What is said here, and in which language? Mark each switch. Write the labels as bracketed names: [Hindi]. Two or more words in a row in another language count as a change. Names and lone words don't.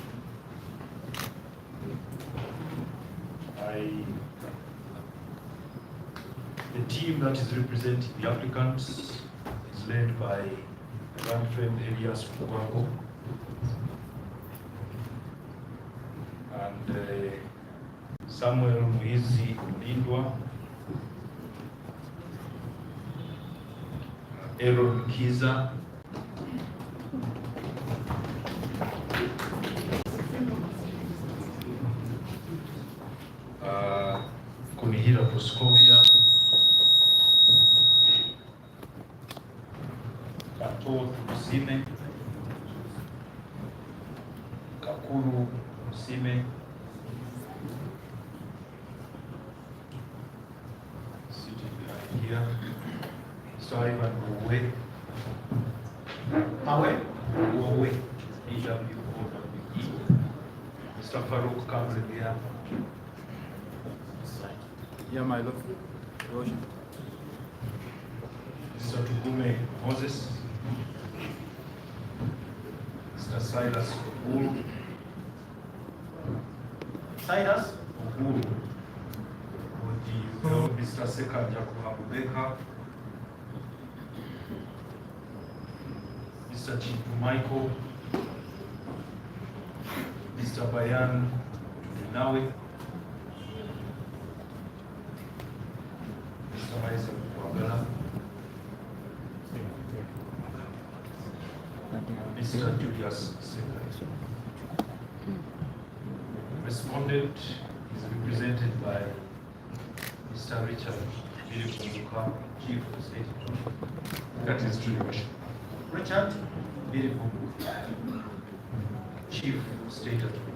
[English] The team that is representing the applicants is led by my grand friend Elias Mugwango and Samuel Muizi Lindwa, Aaron Kiza, Kunihira Proskovia, Kato Musime, Kakuru Musime, here, Mr. Ivan Owe, E-W-O-W-E, Mr. Farouk Kamrelia. Yeah, my love. Worship. Mr. Tugume Moses, Mr. Silas Oguru, Silas Oguru, Mr. Seka Jakuhabubeka, Mr. Chifu Michael, Mr. Bayan Nawe, Mr. Isaac Wagala, Mr. Julius Seka. Respondent is represented by Mr. Richard Birikumbuka, Chief of State. That is true, Your Worship. Richard Birikumbuka, Chief of State Attorney.